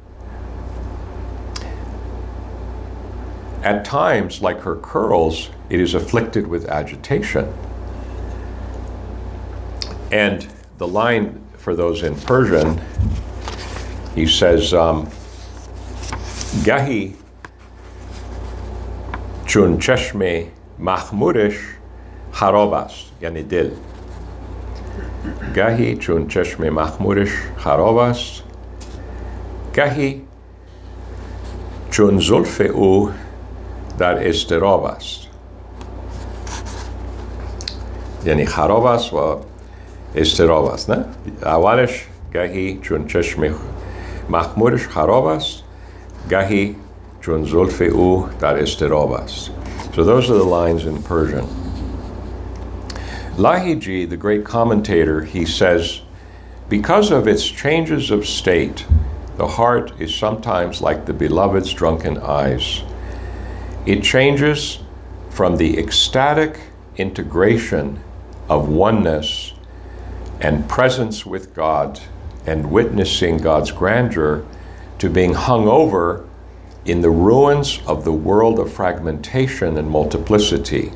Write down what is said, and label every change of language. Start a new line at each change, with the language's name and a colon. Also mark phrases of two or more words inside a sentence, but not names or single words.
English: At times, like her curls, it is afflicted with agitation. And the line for those in Persian, he says,
Persian: گاهی چون چشم مخمورش خراب است، یعنی دل. گاهی چون چشم مخمورش خراب است، گاهی چون زلف او dar اضطراب است. یعنی خراب است و اضطراب است، نه؟ اولش گاهی چون چشم مخمورش خراب است، گاهی چون زلف او در اضطراب است.
English: So those are the lines in Persian. Lahiji, the great commentator, he says, because of its changes of state, the heart is sometimes like the beloved's drunken eyes. It changes from the ecstatic integration of oneness and presence with God and witnessing God's grandeur to being hung over in the ruins of the world of fragmentation and multiplicity.